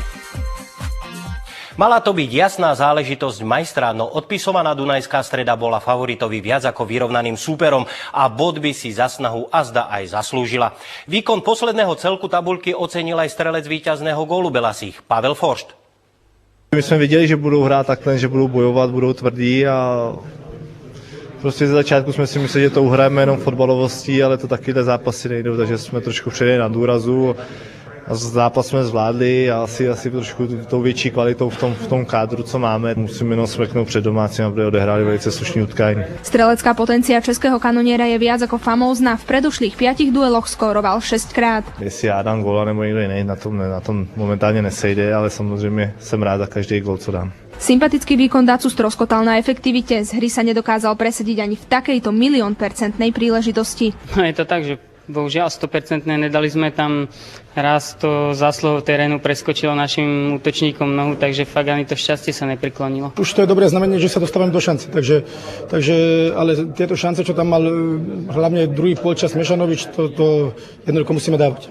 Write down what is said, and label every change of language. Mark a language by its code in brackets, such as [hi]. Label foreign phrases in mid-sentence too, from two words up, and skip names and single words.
[sk] Mala to byť jasná záležitosť majstra, no odpisovaná Dunajská Streda bola favoritovi viac ako vyrovnaným súperom a bod by si za snahu azda aj zaslúžila. Výkon posledného celku tabuľky ocenil aj strelec víťazného gólu Belasích, Pavel Foršt. [cs] My jsme viděli, že budou hrát takhle, že budou bojovat, budou tvrdí a prostě ze začátku jsme si mysleli, že to uhrajeme jenom fotbalovostí, ale to takyhle zápasy nejdou, takže jsme trošku přijeli na důrazu. A zápas jsme zvládli a asi trošku tou větší kvalitou v tom kádru, co máme. Musíme jenom smeknout před domácím, aby odehráli velice slušný utkání. [sk] Strelecká potencia českého kanoniera je viac ako famózna. V predošlých 5 dueloch skóroval 6 krát. [cs] Jestli já dám góla nebo někdo jiný, na tom momentálně nesejde, ale samozřejmě jsem rád za každý gól, co dám. [sk] Sympatický výkon Dacu stroskotal na efektivite. Z hry sa nedokázal presediť ani v takejto 100% príležitosti. No je to tak, že bohužiaľ 100% nedali sme tam, raz to zásluhou terénu preskočilo našim útočníkom nohu, takže fakt ani to šťastie sa nepriklonilo. Už to je dobré znamenie, že sa dostávame do šance, takže ale tieto šance, čo tam mal hlavne druhý polčas Mešanovič, to jednoducho musíme dávať.